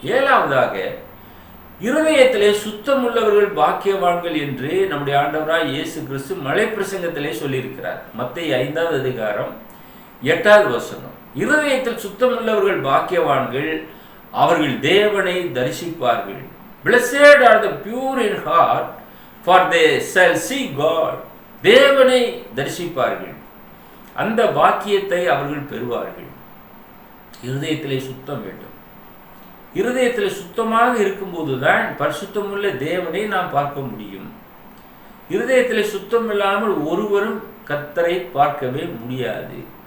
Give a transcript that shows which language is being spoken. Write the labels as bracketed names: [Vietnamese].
[Tamil] 7வதாக இருதயத்திலே சுத்தம் உள்ளவர்கள் பாக்கியவான்கள் என்று நம்முடைய ஆண்டவராய் இயேசு கிறிஸ்து மலை பிரசங்கத்திலே சொல்லியிருக்கிறார். மத்தேயு 5வது அதிகாரம் 8வது வசனம். இருதயத்தில் சுத்தம் உள்ளவர்கள் பாக்கியவான்கள், அவர்கள் தேவனை தரிசிப்பார்கள். [English] Blessed are the pure in heart, for they shall see God. [Tamil] தேவனை தரிசிப்பார்கள், அந்த பாக்கியத்தை அவர்கள் பெறுவார்கள். இருதயத்திலே சுத்தம் வேண்டும். இருதயத்தில் சுத்தமாக இருக்கும்போது தான் பரிசுத்தமுள்ள தேவனை நாம் பார்க்க முடியும். இருதயத்தில் சுத்தம் இல்லாமல் ஒருவரும் கர்த்தரை பார்க்கவே முடியாது.